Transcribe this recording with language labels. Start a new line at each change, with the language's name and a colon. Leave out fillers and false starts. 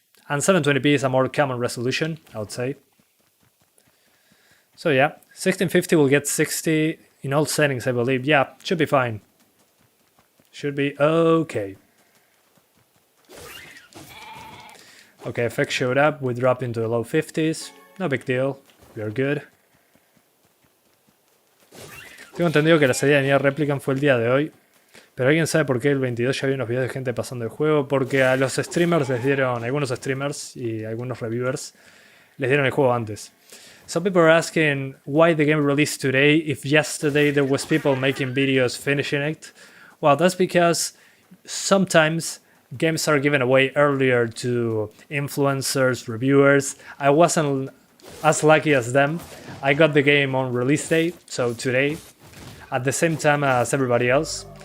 English: And 720p is a more common resolution, I would say. So yeah, 1650 will get 60 in all settings, I believe. Yeah, should be fine. Should be okay. Okay, effects showed up. We dropped into the low 50s. No big deal. We are good.
Spanish: Tengo entendido que la salida de NieR Replicant fue el día de hoy. Pero ¿alguien sabe por qué el 22 ya había unos videos de gente pasando el juego? Porque a los streamers les dieron, algunos streamers y algunos reviewers, les dieron el juego antes.
English: Some people are asking why the game released today if yesterday there was people making videos finishing it. Well, that's because sometimes games are given away earlier to influencers, reviewers. I wasn't as lucky as them. I got the game on release day, so today, at the same time as everybody else.